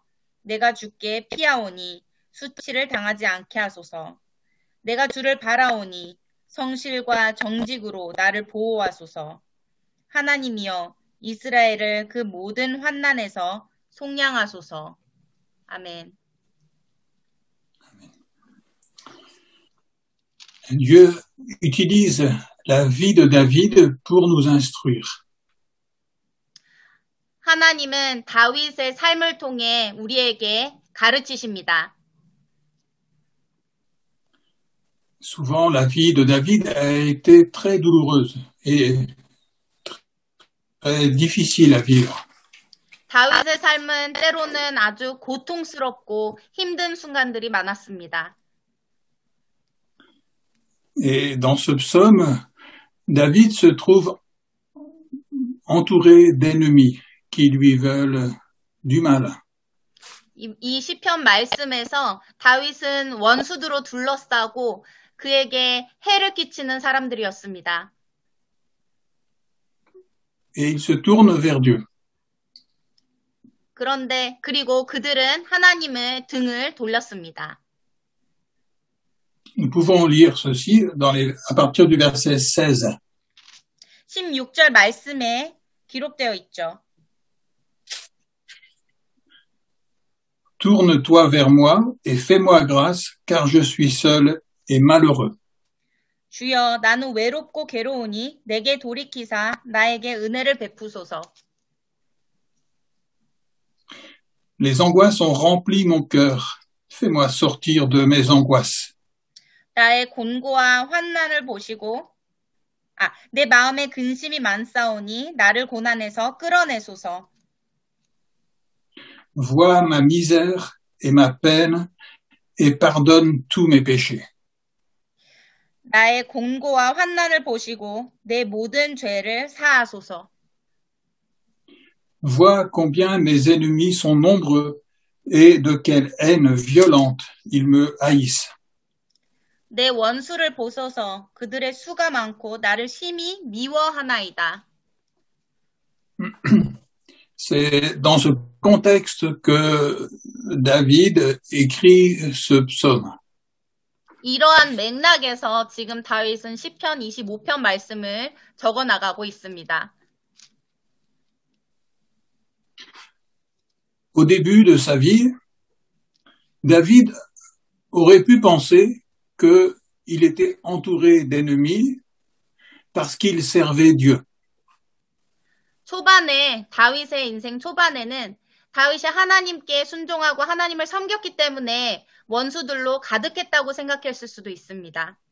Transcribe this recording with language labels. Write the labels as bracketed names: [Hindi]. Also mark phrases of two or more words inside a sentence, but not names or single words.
[Korean] 내가 주께 피하오니 수치를 당하지 않게 하소서. 내가 주를 바라오니 성실과 정직으로 나를 보호하소서. 하나님이여, 이스라엘을 그 모든 환난에서 속량하소서. 아멘. [French] Dieu utilise la vie de David pour nous instruire. [Korean] 하나님은 다윗의 삶을 통해 우리에게 가르치십니다. [French] Souvent, la vie de David a été très douloureuse et très difficile à vivre. [Korean] 다윗의 삶은 때로는 아주 고통스럽고 힘든 순간들이 많았습니다. [French] Et dans ce psaume, David se trouve entouré d'ennemis qui lui veulent du mal. [Korean] 이 시편 말씀에서 다윗은 원수들로 둘러싸고 그에게 해를 끼치는 사람들이었습니다. [French] Et il se tourne vers Dieu. [Korean] 그런데 그리고 그들은 하나님의 등을 돌렸습니다. [French] Nous pouvons lire ceci à partir du verset 16. [Korean] 16절 말씀에 기록되어 있죠. [French] Tourne-toi vers moi et fais-moi grâce, car je suis seul et malheureux. [Korean] 주여, 나는 외롭고 괴로우니 내게 돌이키사 나에게 은혜를 베푸소서. [French] Les angoisses ont rempli mon cœur. Fais-moi sortir de mes angoisses. [Korean] 나의 곤고와 환난을 보시고 내 마음에 근심이 많사오니 나를 고난에서 끌어내소서. [French] Vois ma misère et ma peine et pardonne tous mes péchés. [Korean] 나의 곤고와 환난을 보시고 내 모든 죄를 사하소서. [French] Vois combien mes ennemis sont nombreux et de quelle haine violente ils me haïssent. [Korean] 내 원수를 보소서. 그들의 수가 많고 나를 심히 미워하나이다. [French] C'est dans ce contexte que David écrit ce psaume. [Korean] 이러한 맥락에서 지금 다윗은 시편 25편 말씀을 적어 나가고 있습니다. [French] Au début de sa vie, David aurait pu penser qu'il était entouré d'ennemis parce qu'il servait Dieu. [Korean] 초반에 다윗의 인생 초반에는 다윗이 하나님께 순종하고 하나님을 섬겼기 때문에 원수들로 가득했다고 생각했을 수도 있습니다.